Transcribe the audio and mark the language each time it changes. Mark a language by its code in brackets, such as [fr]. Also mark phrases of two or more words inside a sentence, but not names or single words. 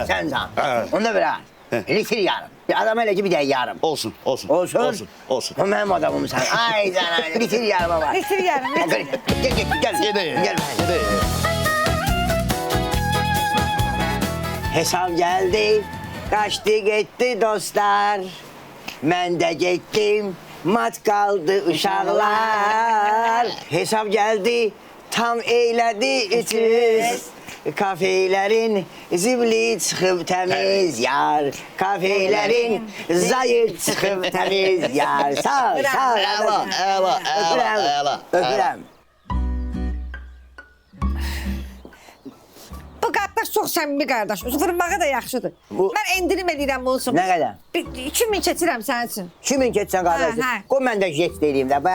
[az] sən can. Onda belə, litr yarım. Bir adam elə ki, bir də yarım. Olsun. O mənim adamımsan. Ay can, litr yarıma var. Litr yarım. Gəl. Gedək. [tr] Hesab geldi, kaçtı gitti dostlar. Ben de gittim, mat kaldı uşaklar. Hesap geldi, tam eyledi içimiz. Kafelerin zibli çıkıp temiz yar. Kafelerin zayıf çıkıp temiz yar. [az] Sağ ol. Öpürəm. Bu qardaş çox səmimi qardaş. Vurmağı da yaxşıdır. Mən endirim edirəm bunu. Nə qədər? 2000 keçirəm sənin üçün. 2000 keçsən qardaşım. Qoy mən də jet deyim də.